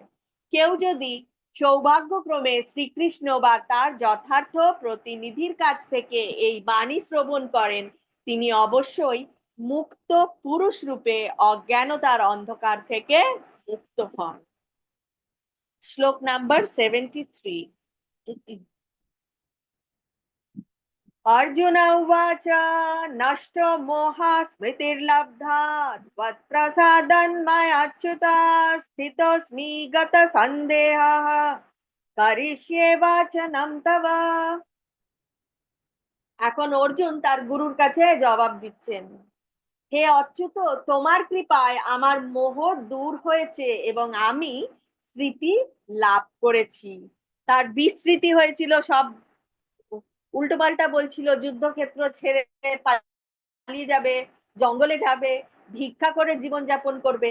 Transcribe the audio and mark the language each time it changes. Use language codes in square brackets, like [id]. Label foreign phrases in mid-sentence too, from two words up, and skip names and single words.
[bn] কেউ যদি সৌভাগ্যক্রমে শ্রীকৃষ্ণ বা তার যথার্থ প্রতিনিধির কাছ থেকে এই বাণী শ্রবণ করেন, তিনি অবশ্যই মুক্ত পুরুষ রূপে অজ্ঞানতার অন্ধকার থেকে মুক্ত হন। শ্লোক নাম্বার 73। [sa] अर्जुन उवाच नष्टो मोहा स्मृतिर्लब्धा त्वत्प्रसादन्मयाच्युता स्थितोऽस्मि गतसन्देहः करिष्ये वाचनं तव। [bn] এখন অর্জুন তার গুরুর কাছে জবাব দিচ্ছেন। হে অচ্যুত, তোমার কৃপায় আমার মোহ দূর হয়েছে এবং আমি স্মৃতি লাভ করেছি। তার বিস্মৃতি হয়েছিল, সব উল্টোপাল্টা বলছিল, যুদ্ধক্ষেত্র ছেড়ে পালিয়ে যাবে, জঙ্গলে যাবে, ভিক্ষা করে জীবন যাপন করবে।